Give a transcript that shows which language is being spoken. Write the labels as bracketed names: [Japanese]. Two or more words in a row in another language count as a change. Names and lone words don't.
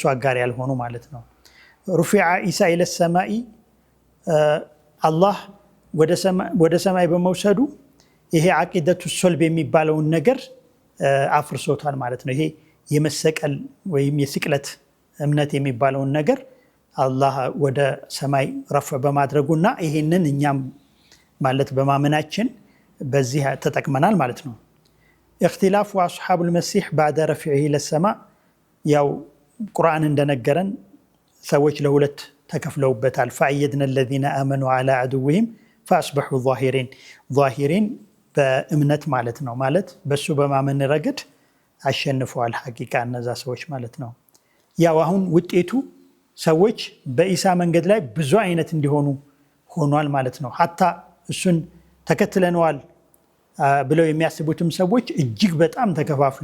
[Amharic] አጋር ያልሆኑ ማለት ነው። [Arabic] رفع عيسى إلى السماء [Amharic] አላህ ወደ ሰማይ በመውሰዱ ይሄ [Arabic] عقيدة صلب [Amharic] የሚባለውን ነገር አፍርሶታል ማለት ነው። ይሄ የመሰቀል ወይም የስቅለት እምነት የሚባለውን ነገር አላህ ወደ ሰማይ ረፈ በማድረጉና ይሄንን እኛም ማለት በማመናችን በዚህ ተጠቅመናል ማለት ነው። [Arabic] اختلاف اصحاب المسيح بعد رفعه الى السماء [Amharic] ያው ቁርአን እንደነገረን ሰዎች ለሁለት ተከፍለውበታል። [Arabic] فأيدنا الذين آمنوا على عدوهم فأصبحوا ظاهرين [Amharic] በእምነት ማለት ነው። ማለት በሱ በማመን ረገድ አሸንፈዋል ሐቂቃ እነዛ ሰዎች ማለት ነው። ያው አሁን ውጤቱ ሰዎች በኢሳ መንገድ ላይ ብዙ አይነት እንዲሆኑ ሆኗል ማለት ነው። ሐታ እሱን ተከትለነዋል ብለው የሚያስቡትም ሰዎች እጅግ በጣም ተከፋፍሎ